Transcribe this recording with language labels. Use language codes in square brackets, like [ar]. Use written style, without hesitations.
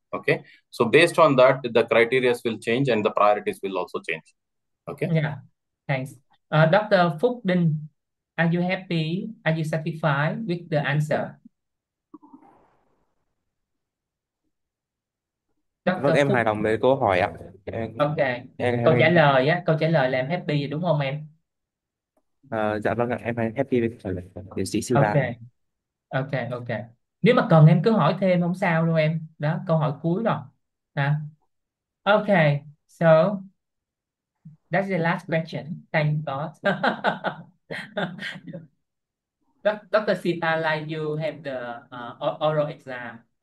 [en] Okay, so based on that, the criteria will change and the priorities will also change. Okay. Yeah, thanks. Dr. Phúc Đinh, are you happy? Are you satisfied with the answer? [vi] Vâng, em hài lòng với câu hỏi ạ. Ok, câu trả lời á, câu trả lời là em happy rồi đúng không em? Dạ vâng ạ, em happy với trả lời của tiến sĩ Silva. Ok. Nếu mà cần em cứ hỏi thêm không sao đâu em. Đó, câu hỏi cuối rồi. [en] Ok, so that's the last question. Thank God. Dr. Sita, like you have the oral exam.